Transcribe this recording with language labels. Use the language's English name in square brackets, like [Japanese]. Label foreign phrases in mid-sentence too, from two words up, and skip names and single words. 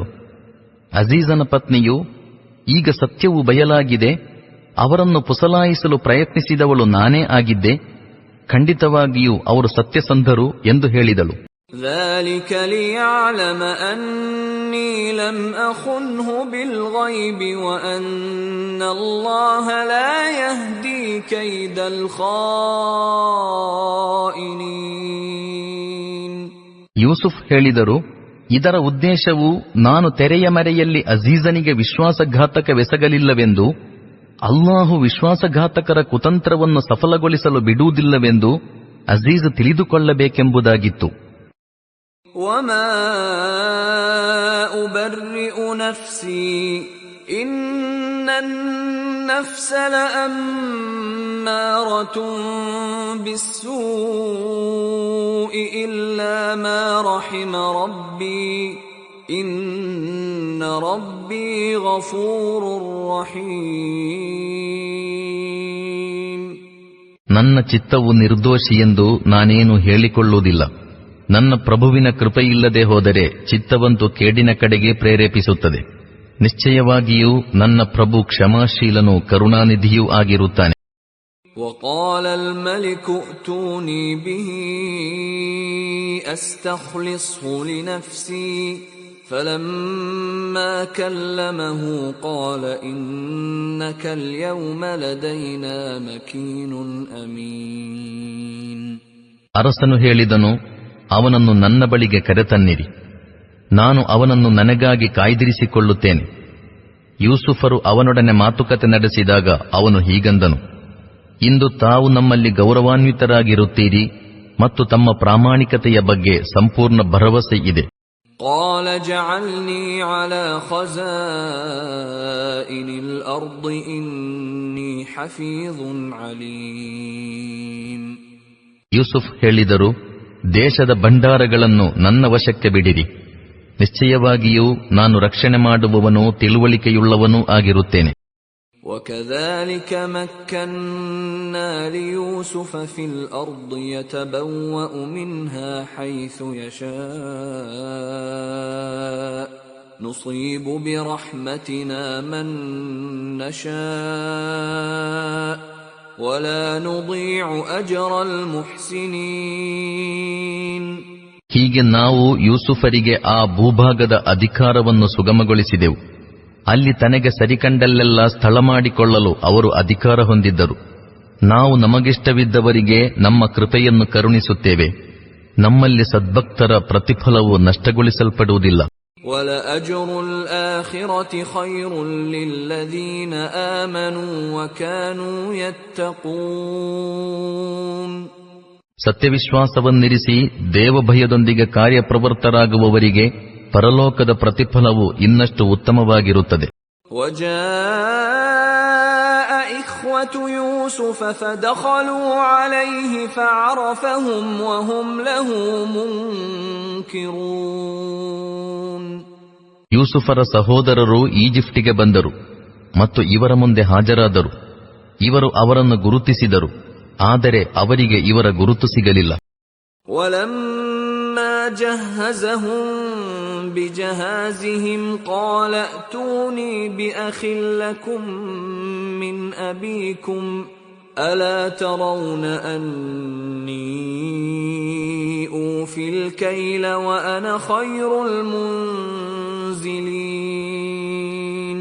[Kannada] ಅಜೀಜನ ಪತ್ನಿಯು, ಈಗ ಸತ್ಯವು ಬಯಲಾಗಿದೆ, ಅವರನ್ನು ಪುಸಲಾಯಿಸಲು ಪ್ರಯತ್ನಿಸಿದವಳು ನಾನೇ ಆಗಿದ್ದೆ, ಖಂಡಿತವಾಗಿಯೂ ಅವರು ಸತ್ಯಸಂಧರು ಎಂದು ಹೇಳಿದಳು. [Arabic] ذلك ليعلم أني لم أخنه بالغيب وأن الله لا يهدي كيد الخائنين. [Kannada] ಯೂಸುಫ್ ಹೇಳಿದರು, ಇದರ ಉದ್ದೇಶವು ನಾನು ತೆರೆಯ ಮರೆಯಲ್ಲಿ ಅಜೀಜನಿಗೆ ವಿಶ್ವಾಸಘಾತಕವೆಸಗಲಿಲ್ಲವೆಂದು, ಅಲ್ಲಾಹು ವಿಶ್ವಾಸಘಾತಕರ ಕುತಂತ್ರವನ್ನು ಸಫಲಗೊಳಿಸಲು ಬಿಡುವುದಿಲ್ಲವೆಂದು ಅಜೀಜ್ ತಿಳಿದುಕೊಳ್ಳಬೇಕೆಂಬುದಾಗಿತ್ತು. [Arabic] وما أبرئ نفسي إن النفس لأمارة بالسوء إلا ما رحم ربي إن ربي غفور رحيم. [Kannada] ನನ್ನ ಚಿತ್ತವು ನಿರ್ದೋಷಿಯೆಂದು ನಾನೇನು ಹೇಳಿಕೊಳ್ಳುವುದಿಲ್ಲ. ನನ್ನ ಪ್ರಭುವಿನ ಕೃಪೆಯಿಲ್ಲದೆ ಹೋದರೆ ಚಿತ್ತವಂತೂ ಕೇಡಿನ ಕಡೆಗೆ ಪ್ರೇರೇಪಿಸುತ್ತದೆ. ನಿಶ್ಚಯವಾಗಿಯೂ ನನ್ನ ಪ್ರಭು ಕ್ಷಮಾಶೀಲನೂ ಕರುಣಾನಿಧಿಯೂ ಆಗಿರುತ್ತಾನೆ. [Arabic] وقال الملك ائتوني به أستخلصه لنفسي فلما كلمه قال إنك اليوم لدينا مكين أمين. [Kannada] ಅರಸನು ಹೇಳಿದನು, ಅವನನ್ನು ನನ್ನ ಬಳಿಗೆ ಕರೆತನ್ನಿರಿ, ನಾನು ಅವನನ್ನು ನನಗಾಗಿ ಕಾಯ್ದಿರಿಸಿಕೊಳ್ಳುತ್ತೇನೆ. ಯೂಸುಫರು ಅವನೊಡನೆ ಮಾತುಕತೆ ನಡೆಸಿದಾಗ ಅವನು ಹೀಗಂದನು, ಇಂದು ತಾವು ನಮ್ಮಲ್ಲಿ ಗೌರವಾನ್ವಿತರಾಗಿರುತ್ತೀರಿ ಮತ್ತು ತಮ್ಮ ಪ್ರಾಮಾಣಿಕತೆಯ ಬಗ್ಗೆ ಸಂಪೂರ್ಣ ಭರವಸೆ ಇದೆ. [Arabic] قال جعلني على خزائن الأرض إني حفيظ عليم. [Kannada] ಯೂಸುಫ್ ಹೇಳಿದರು, ದೇಶದ ಭಂಡಾರಗಳನ್ನು ನನ್ನ ವಶಕ್ಕೆ ಬಿಡಿರಿ, ನಿಶ್ಚಯವಾಗಿಯೂ ನಾನು ರಕ್ಷಣೆ ಮಾಡುವವನೂ ತಿಳುವಳಿಕೆಯುಳ್ಳವನೂ ಆಗಿರುತ್ತೇನೆ. [Arabic] وكذلك مكنا ليوسف في الأرض يتبوأ منها حيث يشاء نصيب برحمتنا من نشاء ولا نضيع أجر المحسنين. [Kannada] ಹೀಗೆ ನಾವು ಯೂಸುಫರಿಗೆ ಆ ಭೂಭಾಗದ ಅಧಿಕಾರವನ್ನು ಸುಗಮಗೊಳಿಸಿದೆವು. ಅಲ್ಲಿ ತನಗೆ ಸರಿಕಂಡಲ್ಲೆಲ್ಲ ಸ್ಥಳ ಮಾಡಿಕೊಳ್ಳಲು ಅವರು ಅಧಿಕಾರ ಹೊಂದಿದ್ದರು. ನಾವು ನಮಗಿಷ್ಟವಿದ್ದವರಿಗೆ ನಮ್ಮ ಕೃಪೆಯನ್ನು ಕರುಣಿಸುತ್ತೇವೆ. ನಮ್ಮಲ್ಲಿ ಸದ್ಭಕ್ತರ ಪ್ರತಿಫಲವು ನಷ್ಟಗೊಳಿಸಲ್ಪಡುವುದಿಲ್ಲ. [Arabic] وَلَأَجْرُ الْآخِرَةِ خَيْرٌ لِّلَّذِينَ آمَنُوا وَكَانُوا يَتَّقُونَ. [Kannada] ಸತ್ಯವಿಶ್ವಾಸವನ್ನಿರಿಸಿ ದೇವಭಯದೊಂದಿಗೆ ಕಾರ್ಯಪ್ರವೃತ್ತರಾಗುವವರಿಗೆ ಪರಲೋಕದ ಪ್ರತಿಫಲವು ಇನ್ನಷ್ಟು ಉತ್ತಮವಾಗಿರುತ್ತದೆ. [Arabic] وَجَاءَ إِخْوَةُ يُوسُفَ فَدَخَلُوا عَلَيْهِ فَعَرَفَهُمْ وَهُمْ لَهُ مُنكِرُونَ. [Kannada] ಯೂಸುಫರ ಸಹೋದರರು ಈಜಿಪ್ಟಿಗೆ ಬಂದರು ಮತ್ತು ಇವರ ಮುಂದೆ ಹಾಜರಾದರು. ಇವರು ಅವರನ್ನು ಗುರುತಿಸಿದರು, ಆದರೆ ಅವರಿಗೆ ಇವರ ಗುರುತು ಸಿಗಲಿಲ್ಲ. [Arabic] وَلَمَّا جَهَّزَهُم بِجَهَازِهِمْ قَالَ ائْتُونِي بِأَخٍ لَّكُم مِّنْ أَبِيكُمْ أَلَا تَرَوْنَ أَنِّي أُوفِي الْكَيْلَ وَأَنَا خَيْرُ الْمُنزِلِينَ.